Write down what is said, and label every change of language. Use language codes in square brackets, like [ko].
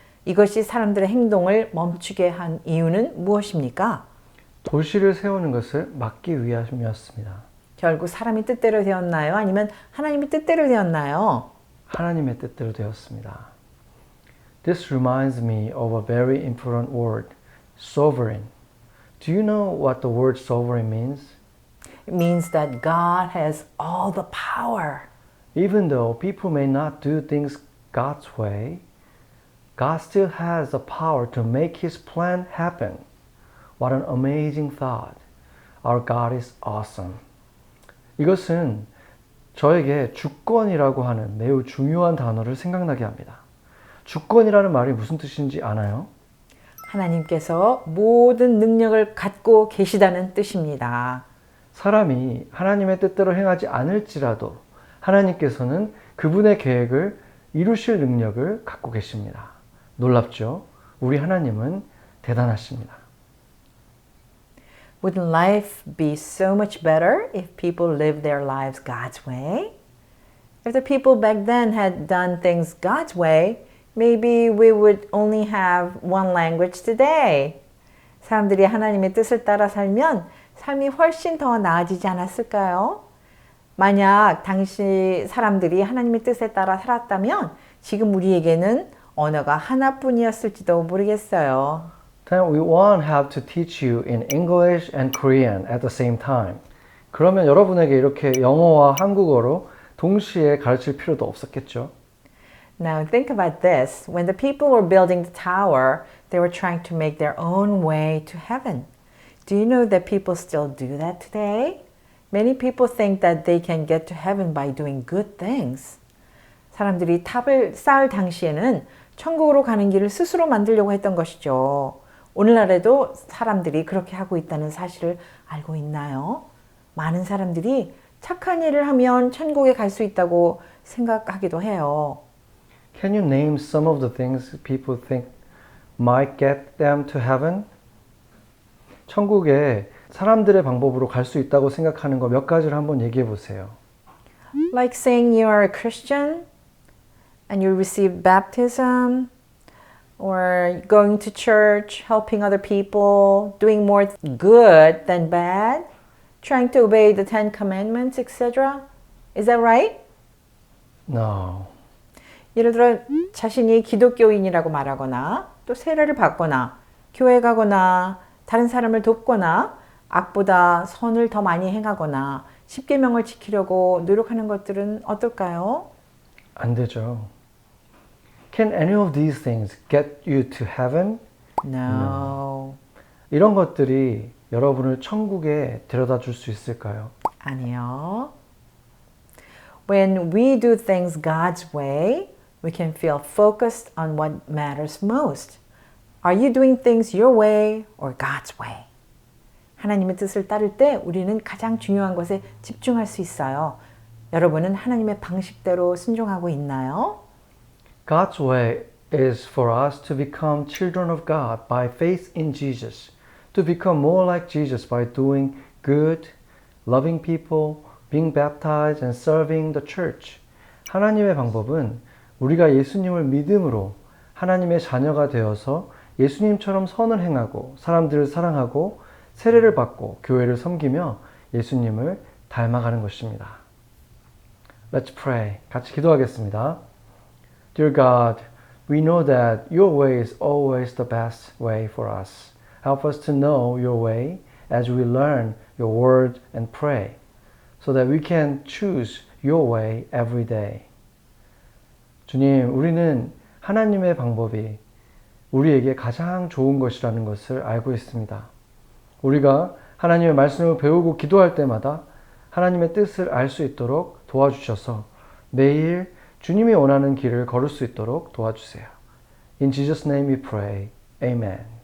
[ko] 이것이 사람들의 행동을 멈추게 한 이유는 무엇입니까? 도시를 세우는 것을 막기 위함이었습니다. 결국 사람이 뜻대로 되었나요? 아니면 하나님의 뜻대로 되었나요? 하나님의 뜻대로 되었습니다. [en] This reminds me of a very important word, sovereign. Do you know what the word sovereign means? It means that God has all the power. Even though people may not do things God's way, God still has the power to make His plan happen. What an amazing thought. Our God is awesome. [ko] 이것은 저에게 주권이라고 하는 매우 중요한 단어를 생각나게 합니다. 주권이라는 말이 무슨 뜻인지 아나요? 하나님께서 모든 능력을 갖고 계시다는 뜻입니다. 사람이 하나님의 뜻대로 행하지 않을지라도 하나님께서는 그분의 계획을 이루실 능력을 갖고 계십니다. 놀랍죠? 우리 하나님은 대단하십니다. [en] Wouldn't life be so much better if people lived their lives God's way? If the people back then had done things God's way, maybe we would only have one language today. [ko] 사람들이 하나님의 뜻을 따라 살면 삶이 훨씬 더 나아지지 않았을까요? 만약 당시 사람들이 하나님의 뜻에 따라 살았다면 지금 우리에게는 언어가 하나뿐이었을지도 모르겠어요. [en] Then we won't have to teach you in English and Korean at the same time. [ko] 그러면 여러분에게 이렇게 영어와 한국어로 동시에 가르칠 필요도 없었겠죠. [en] Now think about this. When the people were building the tower, they were trying to make their own way to heaven. Do you know that people still do that today? Many people think that they can get to heaven by doing good things. [ko] 사람들이 탑을 쌓을 당시에는 천국으로 가는 길을 스스로 만들려고 했던 것이죠. 오늘날에도 사람들이 그렇게 하고 있다는 사실을 알고 있나요? 많은 사람들이 착한 일을 하면 천국에 갈 수 있다고 생각하기도 해요. [en] Can you name some of the things people think might get them to heaven? [ko] 천국에 사람들의 방법으로 갈 수 있다고 생각하는 거 몇 가지를 한번 얘기해 보세요. [en] Like saying you are a Christian and you receive baptism, or going to church, helping other people, doing more good than bad, trying to obey the Ten Commandments, etc. Is that right? No. [ko] 예를 들어 자신이 기독교인이라고 말하거나 또 세례를 받거나 교회 가거나 다른 사람을 돕거나 악보다 선을 더 많이 행하거나 십계명을 지키려고 노력하는 것들은 어떨까요? 안 되죠. [en] Can any of these things get you to heaven? No. [ko] 이런 것들이 여러분을 천국에 데려다 줄 수 있을까요? 아니요. [en] When we do things God's way, we can feel focused on what matters most. Are you doing things your way or God's way? [ko] 하나님의 뜻을 따를 때 우리는 가장 중요한 것에 집중할 수 있어요. 여러분은 하나님의 방식대로 순종하고 있나요? [en] God's way is for us to become children of God by faith in Jesus, to become more like Jesus by doing good, loving people, being baptized and serving the church. [ko] 하나님의 방법은 우리가 예수님을 믿음으로 하나님의 자녀가 되어서 예수님처럼 선을 행하고 사람들을 사랑하고 세례를 받고 교회를 섬기며 예수님을 닮아가는 것입니다. [en] Let's pray. [ko] 같이 기도하겠습니다. [en] Dear God, we know that your way is always the best way for us. Help us to know your way as we learn your word and pray, so that we can choose your way every day. [ko] 주님, 우리는 하나님의 방법이 우리에게 가장 좋은 것이라는 것을 알고 있습니다. 우리가 하나님의 말씀을 배우고 기도할 때마다 하나님의 뜻을 알 수 있도록 도와주셔서 매일 주님이 원하는 길을 걸을 수 있도록 도와주세요. [en] In Jesus' name we pray. Amen.